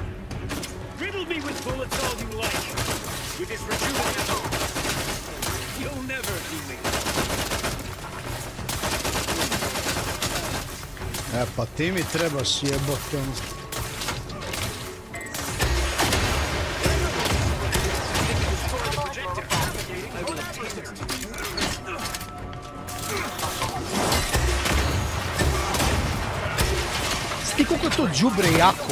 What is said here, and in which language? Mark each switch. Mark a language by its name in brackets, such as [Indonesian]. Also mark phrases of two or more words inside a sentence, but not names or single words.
[English] Riddle me with bullets all you like. With this rejuvenated arm. You'll never do me. [Serbian] Pa ti mi trebaš jebote ono. Sti koliko je to đubre jako.